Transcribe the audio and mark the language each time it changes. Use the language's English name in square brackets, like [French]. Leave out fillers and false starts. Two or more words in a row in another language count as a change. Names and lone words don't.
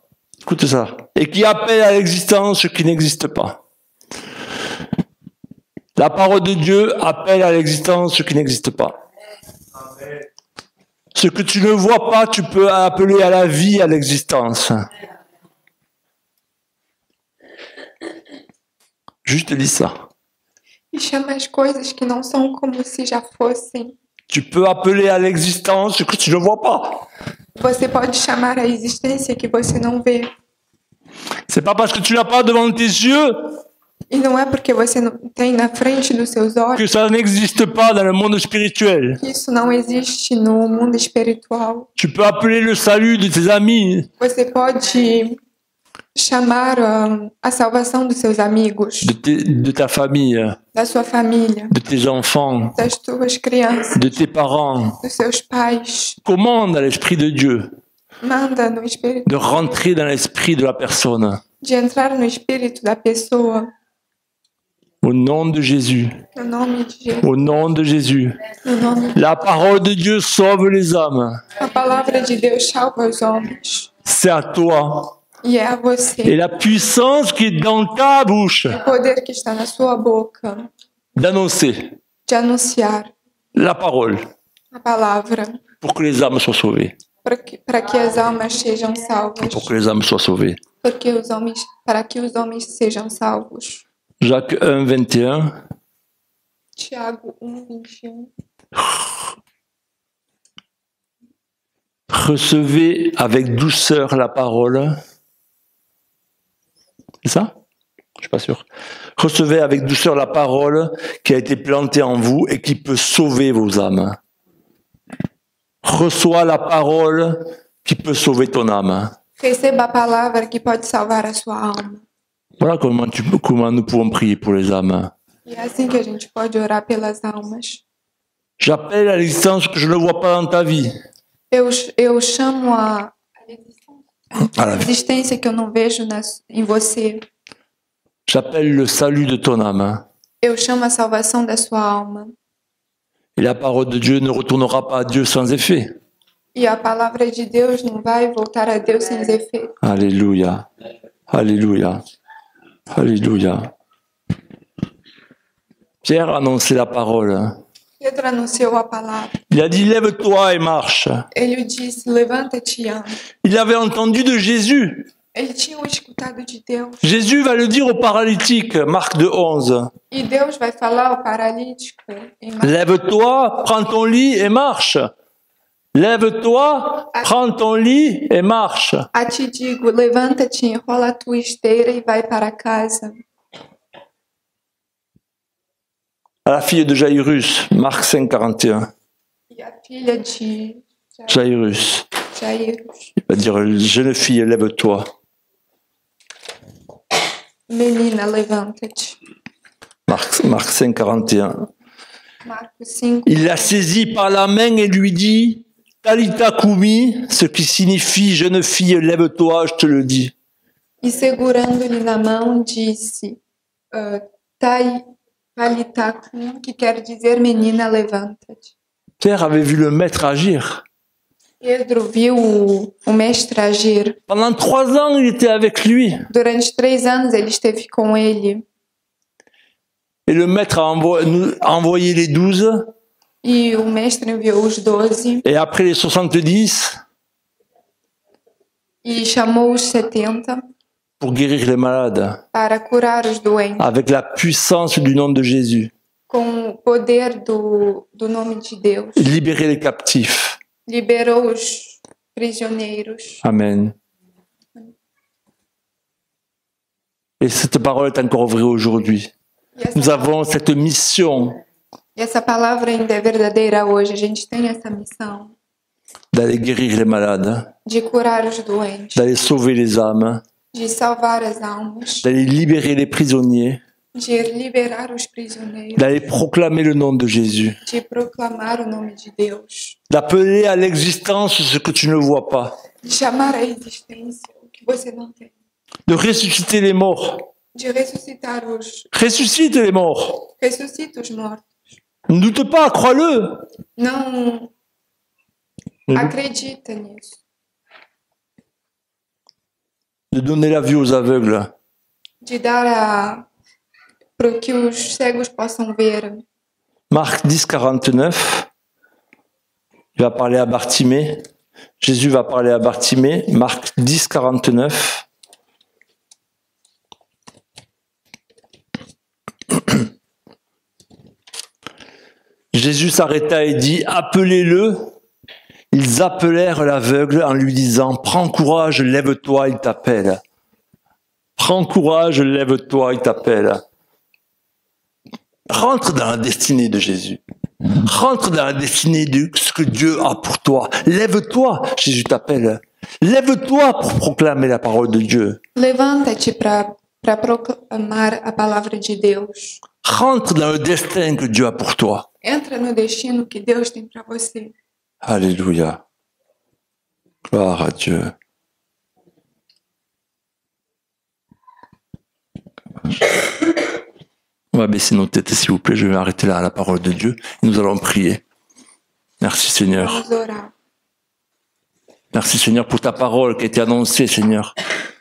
[French] Et qui appelle à l'existence ce qui n'existe pas. La parole de Dieu appelle à l'existence ce qui n'existe pas. Ce que tu ne vois pas, tu peux appeler à la vie, à l'existence. Juste dis ça. [Portuguese] E chama as coisas que não são como se já fossem. [French] Tu peux appeler à l'existence ce que tu ne vois pas. [Portuguese] Você pode chamar a existência que você não vê. [French] C'est pas parce que tu n'as pas devant tes yeux [Portuguese] E não é porque você não tem na frente dos seus olhos [French] que ça n'existe pas dans le monde spirituel. [Portuguese] que isso não existe no mundo espiritual. [French] Tu peux appeler le salut de tes amis, [Portuguese] Você pode chamar a salvação dos seus amigos, [French] de ta famille, [Portuguese] da sua família, [French] de tes enfants, [Portuguese] das tuas crianças, [French] de tes parents. [Portuguese] dos seus pais. [French] Commande à l'Esprit de Dieu [Portuguese] Manda no espírito [French] de rentrer dans l'esprit de la personne. [Portuguese] de entrar no espírito da pessoa, [French] Au nom de Jésus. [Portuguese] no nome de Jesus. [French] Au nom de Jésus. [Portuguese] No nome [French] La parole de Dieu sauve les âmes. [Portuguese] A palavra de Deus salva os homens. [French] C'est à toi. [Portuguese] E é a [French] Et [Portuguese] você. [French] la puissance qui est dans ta bouche [Portuguese] O poder que está na sua boca [French] d'annoncer [Portuguese] de anunciar [French] la parole [Portuguese] a palavra [French] pour que les âmes soient sauvées. [Portuguese] para que as almas sejam salvas. [French] Pour que les âmes soient sauvées. [Portuguese] Para que os homens sejam salvos. [French] Jacques 1, 21. [Portuguese] Tiago 1:21. [French] Recevez avec douceur la parole. C'est ça? Je suis pas sûr. Recevez avec douceur la parole qui a été plantée en vous et qui peut sauver vos âmes. Reçois la parole qui peut sauver ton âme. [Portuguese] Receba a palavra que pode salvar a sua alma. [French] Voilà comment nous pouvons prier pour les âmes. [Portuguese] E é assim que a gente pode orar pelas almas. [French] J'appelle à l'existence ce que je ne vois pas dans ta vie. [Portuguese] Eu chamo a [French] À la vie. [Portuguese] existência que eu não vejo em você. [French] J'appelle le salut de ton âme. [Portuguese] Eu chamo a salvação da sua alma. [French] Et la parole de Dieu ne retournera pas à Dieu sans effet. [Portuguese] E a palavra de Deus não vai voltar a Deus sem efeito. [French] Alléluia. Alléluia. Alléluia. Pierre annonçait la parole. [Portuguese] Pedro anunciou a palavra. [French] Il a dit, lève-toi et marche. [Portuguese] Ele disse, levanta-te e anda. [French] Il avait entendu de Jésus. [Portuguese] Eles tinham escutado de Deus. [French] Jésus va le dire au paralytique, Marc 2,11. [Portuguese] E Deus vai falar ao paralítico em Marcos. [French] Lève-toi, prends ton lit et marche. Lève-toi, prends ton lit et marche. [Portuguese] A te digo, levanta-te, enrola a tua esteira e vai para casa. [French] À la fille de Jairus, Marc 5, 41. [Portuguese] E a filha de Jairus. Jairus, [French] Il va dire, jeune fille, lève-toi. [Portuguese] menina, levanta-te. [French] Marc 5, 41. [Portuguese] Marcos 5. [French] Il la saisit par la main et lui dit, [Aramaic] טליתא קומי, [French] ce qui signifie, jeune fille, lève-toi, je te le dis. [Portuguese] E segurando-lhe na mão, disse, Talitakum, que quer dizer, menina, levanta-te. [French] Pierre avait vu le maître agir. [Portuguese] Pedro viu o mestre agir. [French] Pendant 3 ans, il était avec lui. [Portuguese] Durante 3 anos ele esteve com ele. [French] Et le maître a envoyé les 12. [Portuguese] E o mestre enviou os 12 [French] Et après les 70, [Portuguese] e chamou os 70 [French] pour guérir les malades. [Portuguese] para curar os doentes [French] Avec la puissance du nom de Jésus. [Portuguese] com o poder do nome de Deus. [French] Libérer les captifs. [Portuguese] Liberou os prisioneiros. [French] Amen. Et cette parole est encore vraie aujourd'hui. Nous avons cette mission [Portuguese] E essa palavra ainda é verdadeira hoje. A gente tem essa missão [French] d'aller guérir les malades, [Portuguese] de curar os doentes, [French] d'aller sauver les âmes, [Portuguese] de salvar as almas, [French] d'aller libérer les prisonniers, [Portuguese] de liberar os prisioneiros, [French] d'aller proclamer le nom de Jésus, [Portuguese] de proclamar o nome de Deus, [French] d'appeler à l'existence ce que tu ne vois pas, [Portuguese] de chamar à existência o que você não tem, [French] de ressusciter les morts. [Portuguese] de ressuscitar os... [French] Ressuscite les morts. [Portuguese] Ressuscita os mortos. [French] Ne doute pas, crois-le. [Portuguese] Não acredita nisso. [French] De donner la vue aux aveugles, [Portuguese] De dar para que os cegos possam ver. [French] Marc 10, 49, il va parler à Bartimée. Jésus va parler à Bartimée. Marc 10, 49. Jésus s'arrêta et dit, appelez-le. Ils appelèrent l'aveugle en lui disant, prends courage, lève-toi, il t'appelle. Prends courage, lève-toi, il t'appelle. Rentre dans la destinée de Jésus. Rentre dans la destinée de ce que Dieu a pour toi. Lève-toi, Jésus t'appelle. Lève-toi pour proclamer la parole de Dieu. [Portuguese] Levanta-te para proclamar a palavra de Deus. [French] Rentre dans le destin que Dieu a pour toi. [Portuguese] Entra no destino que Deus tem para você. [French] Alléluia. Gloire à Dieu. On va baisser nos têtes, s'il vous plaît. Je vais m'arrêter là à la parole de Dieu. Et nous allons prier. Merci, Seigneur. [Portuguese] Vamos orar. [French] Merci, Seigneur, pour ta parole qui a été annoncée, Seigneur.